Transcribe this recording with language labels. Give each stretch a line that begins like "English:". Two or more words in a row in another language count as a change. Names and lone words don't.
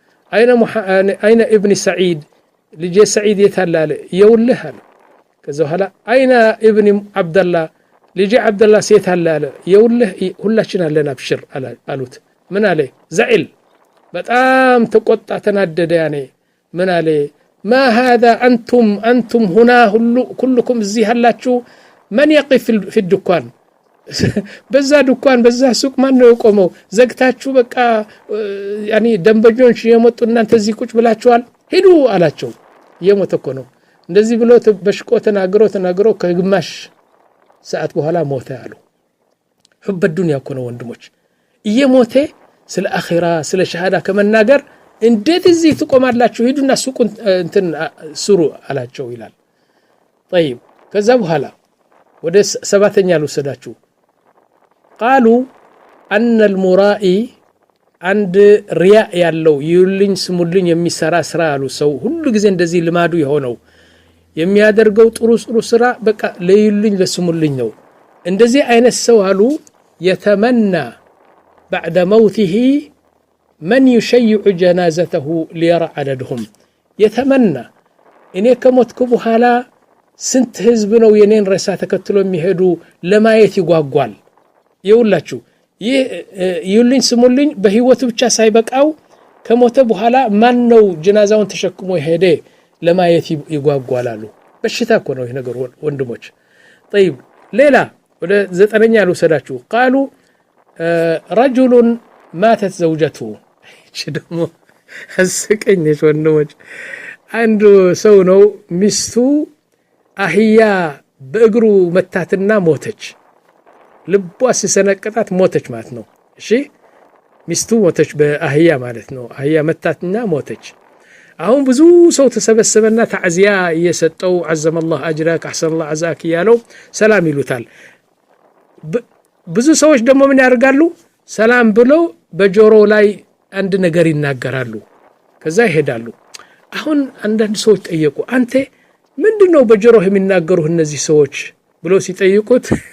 Amharic: አይነ ኢብኒ ሰዒድ ልጄ ሰዒድ የት አለ አለ። የውልህ አለ። ከዛ ኋላ አይነ ኢብኒ አብደላህ ልጄ አብደላህ የት አለ አለ። የውልህ ሁላችን አለን አብሽር አሉት። ምን አለ ዘዒል በጣም ተቆጣ ተናደደ። ያኔ ምን አለ
Arabic: ما هذا أنتم هنا كلكم زي هلاችሁ من يقف في الدكان
Amharic: በዛ ዱካን በዛ ሱቅ ማን ነው የቆመው? ዘግታችሁ በቃ ያኒ ደንበኞች የመጡ እናንተ እዚህ ቁጭ ብላችኋል ሄዱ አላቸው። የሞተ እኮ ነው። እንደዚህ ብሎ በሽቆ ተናግሮ ከግማሽ ሰዓት በኋላ ሞተ አሉ።
Arabic: حب الدنيا
Amharic: እኮ ነው ወንድሞች። እየሞተ ስለ አኺራ ስለ ሸሃዳ ከመናገር እንዴት እዚህ ትቆማላችሁ? ሄዱና ሱቁን እንትን ስሩ አላቸው ይላል። طيب ከዛ በኋላ ወደ ሰባተኛ ልውሰዳችሁ።
Arabic: قالوا أن المرائي عند رياء
Amharic: ያለው ይልኝ ስሙልኝ የሚሰራ ስራ አሉ። ሰው ሁሉ ጊዜ እንደዚህ ልማዱ የሆነው የሚያደርገው ጥሩ ስራ በቃ ለይልኝ ለስሙልኝ ነው። እንደዚህ አይነት ሰው አሉ
Arabic: يتمنى بعد موته من يشيع جنازته ليرى عددهم يتمنى
Amharic: እኔ ከሞትኩ በኋላ ስንት ህዝብ ነው የኔን ሬሳ ተከትሎ የሚሄዱ ለማየት ይጓጓል። ይውላችሁ ይልኝ ስሙልኝ በህይወቱ ብቻ ሳይበቃው ከሞተ በኋላ ማን ነው ጀናዛውን ተሸክሞ ሄደ ለማየት ይጓጓላሉ። በሽታ እኮ ነው ይሄ ነገር ወንድሞች። طيب ሌላ ወደ ዘጠነኛ ልውሰዳችሁ። قالوا
Arabic: رجل ماتت زوجته
Amharic: ደግሞ አስቀኝሽ ወንድሞች። አንዱ ሰው ነው ሚስቱ አህያ በእግሩ መታትና ሞተች። ልቧ ሲሰነቀጣት ሞተች ማለት ነው። እሺ ሚስቱ ሞተች በአህያ ማለት ነው። አህያ መታትና ሞተች። አሁን ብዙ ሰው ተሰበሰበና ተዓዚያ እየሰጠው
Arabic: عزم الله اجرك احسن الله عزاك
Amharic: ያለው ሰላም ይሉታል። ብዙ ሰዎች ደግሞ ምን ያደርጋሉ? ሰላም ብለው በጆሮ ላይ አንድ ነገር ይናገራሉ። ከዛ ይሄዳሉ። አሁን አንዳንድ ሰዎች ጠየቁ፣ አንተ ምንድነው በጆሮህ የሚናገሩህ እነዚህ ሰዎች ብለው ሲጠይቁት